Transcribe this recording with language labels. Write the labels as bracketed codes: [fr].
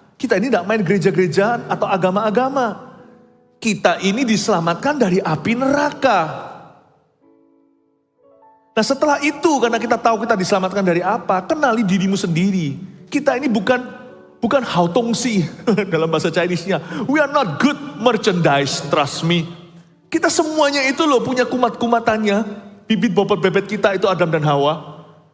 [id] Kita ini tidak main gereja-gerejaan atau agama-agama. Kita ini diselamatkan dari api neraka. Nah setelah itu, karena kita tahu kita diselamatkan dari apa, kenali dirimu sendiri. Kita ini bukan hautongsi dalam bahasa Chinese-nya. [en] We are not good merchandise, trust me. [id] Kita semuanya itu loh punya kumat-kumatannya. Bibit bobot bebet kita itu Adam dan Hawa.